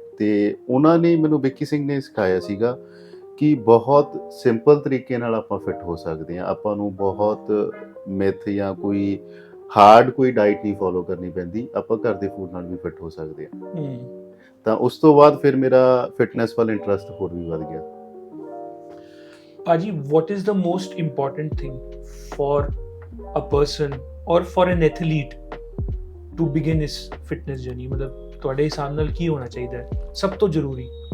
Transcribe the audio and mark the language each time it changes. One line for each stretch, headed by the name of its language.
Punjabi: ਤੇ ਉਹਨਾਂ ਨੇ ਮੈਨੂੰ, ਵਿੱਕੀ ਸਿੰਘ ਨੇ ਸਿਖਾਇਆ ਸੀਗਾ ਕਿ ਬਹੁਤ ਸਿੰਪਲ ਤਰੀਕੇ ਨਾਲ ਆਪਾਂ ਫਿੱਟ ਹੋ ਸਕਦੇ ਹਾਂ, ਆਪਾਂ ਨੂੰ ਬਹੁਤ ਮਿਥ ਜਾਂ ਕੋਈ ਹਾਰਡ ਕੋਈ ਡਾਈਟ ਨਹੀਂ ਫੋਲੋ ਕਰਨੀ ਪੈਂਦੀ, ਆਪਾਂ ਘਰ ਦੇ ਫੂਡ ਨਾਲ ਵੀ ਫਿੱਟ ਹੋ ਸਕਦੇ ਹਾਂ। ਤਾਂ ਉਸ ਤੋਂ ਬਾਅਦ ਫਿਰ ਮੇਰਾ ਫਿਟਨੈਸ ਵੱਲ ਇੰਟਰਸਟ ਹੋਰ ਵੀ ਵੱਧ ਗਿਆ।
English: ਭਾਜੀ, what is the most important thing for a person or for an athlete to begin his fitness journey?
Punjabi: ਮਤਲਬ ਤੁਹਾਡੇ ਹਿਸਾਬ ਨਾਲ ਕੀ ਹੋਣਾ ਚਾਹੀਦਾ ਹੈ ਸਭ ਤੋਂ ਜ਼ਰੂਰੀ?